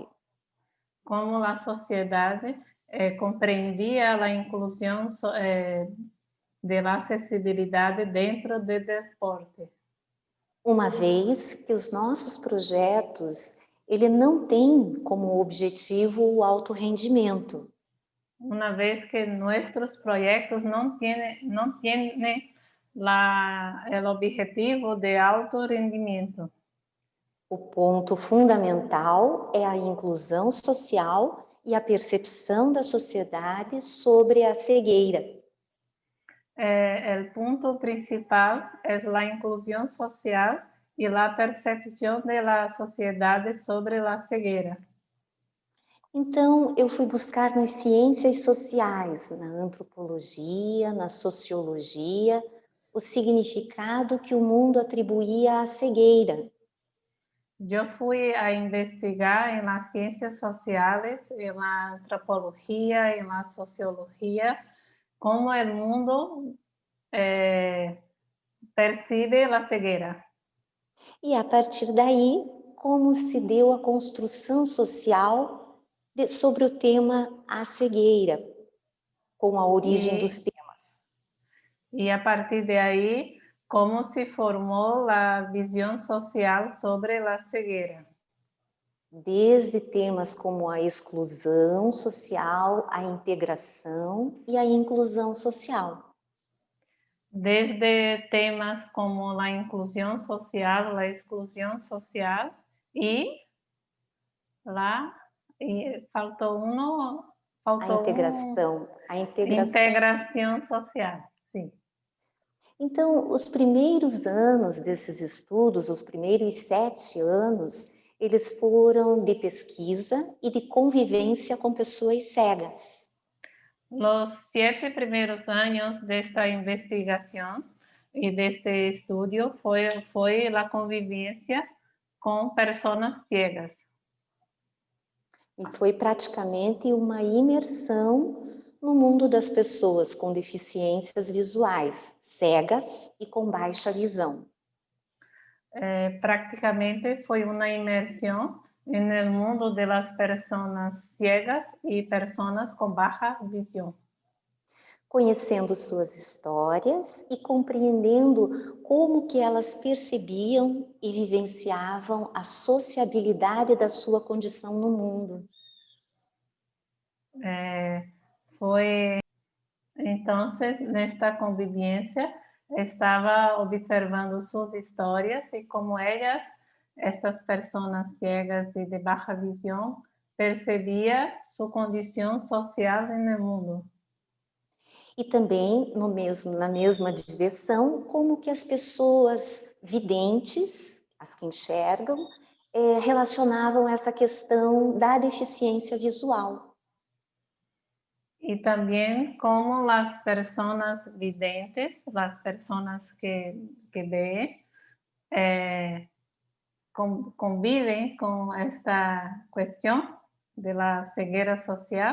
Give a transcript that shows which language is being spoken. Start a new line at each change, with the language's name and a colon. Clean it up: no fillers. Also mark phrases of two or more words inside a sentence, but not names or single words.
Portuguese: Como a sociedade compreendia a inclusão da acessibilidade dentro do deporte. Uma vez que os nossos projetos, ele não tem como objetivo o alto rendimento.
Spanish: una vez que nuestros proyectos no tienen el objetivo de alto rendimiento.
Portuguese: O ponto fundamental é a inclusão social e a percepção da sociedade sobre a cegueira.
Spanish: El punto principal es la inclusión social y la percepción de la sociedad sobre la ceguera.
Portuguese: Então, eu fui buscar nas ciências sociais, na antropologia, na sociologia, o significado que o mundo atribuía à cegueira.
Spanish: Yo fui a investigar en las ciencias sociales, en la antropología, en la sociología, cómo el mundo percibe la ceguera.
Portuguese: E a partir daí, como se deu a construção social sobre o tema a cegueira, com a origem dos temas.
Spanish: Y a partir de ahí, cómo se formó la visión social sobre la ceguera.
Portuguese: Desde temas como a exclusão social, a integração e a inclusão social.
Spanish: Desde temas como la inclusión social, la exclusión social y faltou
Portuguese: A integração. integração social, sim. Então, os primeiros anos desses estudos, os primeiros 7 anos, eles foram de pesquisa e de convivência com pessoas cegas.
Spanish: Los 7 primeros años de esta investigación y de este estudio fue la convivencia con personas ciegas.
Portuguese: E foi praticamente uma imersão no mundo das pessoas com deficiências visuais, cegas e com baixa visão.
Spanish: Prácticamente fue una inmersión en el mundo de las personas ciegas y personas con baja visión.
Portuguese: Conhecendo suas histórias e compreendendo como que elas percebiam e vivenciavam a sociabilidade da sua condição no mundo.
Spanish: Entonces, nesta convivencia, estaba observando sus historias y cómo ellas, estas personas ciegas y de baja visión, percebía su condición social en el mundo.
Portuguese: E também, na mesma direção, como que as pessoas videntes, as que enxergam, relacionavam essa questão da deficiência visual.
Spanish: Y también cómo las personas videntes, las personas que ven, conviven con esta cuestión de la ceguera social.